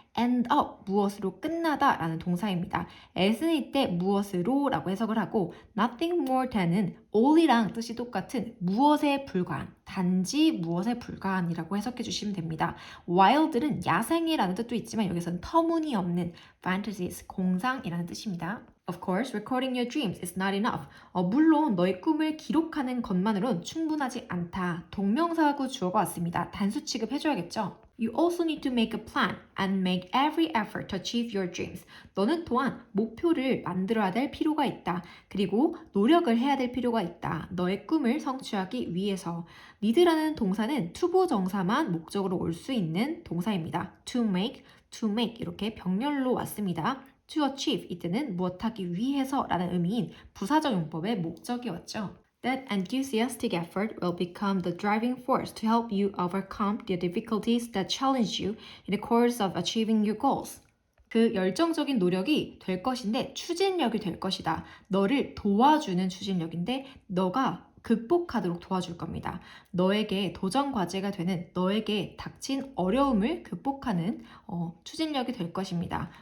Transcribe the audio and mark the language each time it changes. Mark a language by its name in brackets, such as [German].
[Korean] end up 무엇으로 끝나다 라는 동사입니다. as는 이때 무엇으로 라고 해석을 하고 [English] nothing more than [Korean] 은 all이랑 뜻이 똑같은 무엇에 불과한, 단지 무엇에 불과한이라고 해석해 주시면 됩니다. wild는 야생이라는 뜻도 있지만 여기서는 터무니없는 fantasies, 공상이라는 뜻입니다. [English] Of course, recording your dreams is not enough. [Korean] 물론 너의 꿈을 기록하는 것만으론 충분하지 않다. 동명사하고 주어가 왔습니다. 단수 취급해줘야겠죠. [English] You also need to make a plan and make every effort to achieve your dreams. [Korean] 너는 또한 목표를 만들어야 될 필요가 있다. 그리고 노력을 해야 될 필요가 있다. 너의 꿈을 성취하기 위해서. need라는 동사는 투부정사만 목적으로 올 수 있는 동사입니다. [English] to make [Korean] 이렇게 병렬로 왔습니다. [English] to achieve [Korean] 이때는 무엇하기 위해서라는 의미인 부사적 용법의 목적이 왔죠. [English] That enthusiastic effort will become the driving force to help you overcome the difficulties that challenge you in the course of achieving your goals. [Korean] 그 열정적인 노력이 될 것인데 추진력이 될 것이다. 너를 도와주는 추진력인데 너가 극복하도록 도와줄 겁니다. 너에게 도전 과제가 되는 너에게 닥친 어려움을 극복하는 추진력이 될 것입니다.